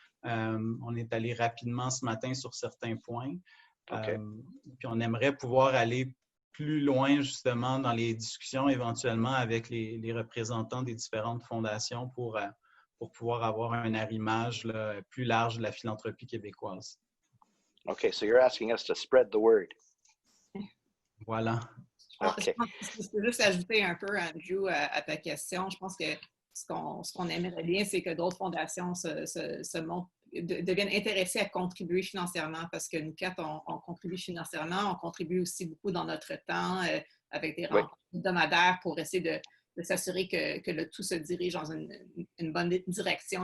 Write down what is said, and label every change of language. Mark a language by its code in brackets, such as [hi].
[fr] On est allé rapidement ce matin sur certains points. Okay. Puis, on aimerait pouvoir aller plus loin, justement, dans les discussions éventuellement avec les représentants des différentes fondations pour pouvoir avoir un arrimage là, plus large de la philanthropie québécoise. [en] OK, so you're asking us to spread the word. [fr] Voilà. Okay. Je peux juste ajouter un peu, Andrew, à ta question. Je pense que ce qu'on aimerait bien, c'est que d'autres fondations deviennent intéressées à contribuer financièrement parce que nous quatre, on contribue financièrement, on contribue aussi beaucoup dans notre temps avec des rencontres hebdomadaires pour essayer de s'assurer que le tout se dirige dans une bonne direction.